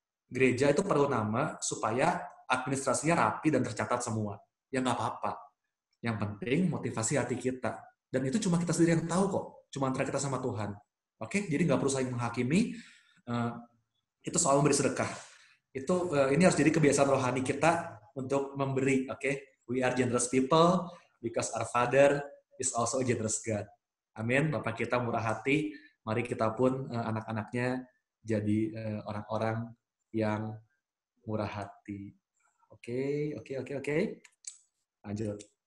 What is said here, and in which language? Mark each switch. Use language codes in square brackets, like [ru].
[id] Gereja itu perlu nama supaya administrasinya rapi dan tercatat semua. Ya nggak apa-apa. Yang penting motivasi hati kita. Dan itu cuma kita sendiri yang tahu kok. Cuma antara kita sama Tuhan. Oke? Jadi nggak perlu saling menghakimi. Itu soal memberi sedekah. Ini harus jadi kebiasaan rohani kita untuk memberi. Oke? [en] We are generous people because our Father is also a generous God. [id] Amin. Bapak kita murah hati. Mari kita pun anak-anaknya jadi orang-orang yang murah hati. Oke. Lanjut.